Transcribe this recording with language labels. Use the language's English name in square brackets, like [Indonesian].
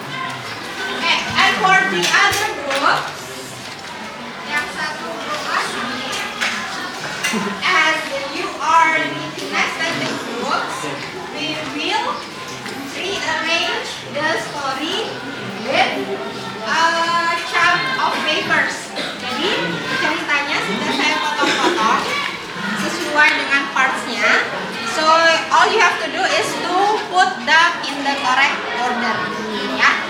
[English] Oke, and for the other group, [Indonesian] yang satu group lagi, [English] as you are next at the groups, we will rearrange the story with a chunk of papers. [Indonesian] Jadi ceritanya sudah saya potong-potong sesuai dengan parts-nya. [English] So all you have to do is to put them in the correct order. Ya.